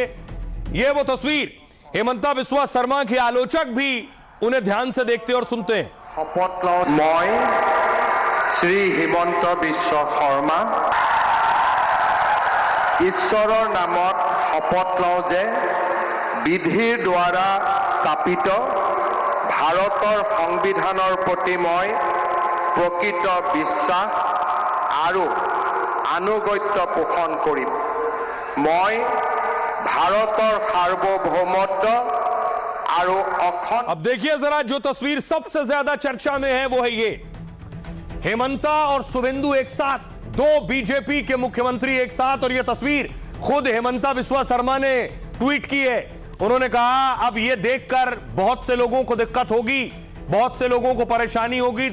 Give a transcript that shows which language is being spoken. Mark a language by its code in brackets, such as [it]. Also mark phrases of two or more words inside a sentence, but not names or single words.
[hi] ये वो तस्वीर, हेमंता बिस्वा शर्मा के आलोचक भी उन्हें ध्यान से देखते और सुनते हैं। [as] शपथ लওঁ মই শ্ৰী হিমন্ত বিশ্ব শৰ্মা ঈশ্বৰৰ নামত শপত লওঁ যে বিধিৰ দ্বাৰা স্থাপিত ভাৰতৰ সংবিধানৰ প্ৰতি মই প্ৰকৃত বিশ্বাস আৰু আনুগত্য পোষণ কৰিম। মই ভাৰতৰ সাৰ্বভৌমত্ব আৰু অখণ্ড। [hi] अब देखिए जरा, जो तस्वीर सबसे ज्यादा चर्चा में है वो है ये, हेमंता और शुभेंदु एक साथ, दो बीजेपी के मुख्यमंत्री एक साथ। और ये तस्वीर खुद हेमंता बिस्वा शर्मा ने ट्वीट की है। उन्होंने कहा अब ये देखकर बहुत से लोगों को दिक्कत होगी, बहुत से लोगों को परेशानी होगी।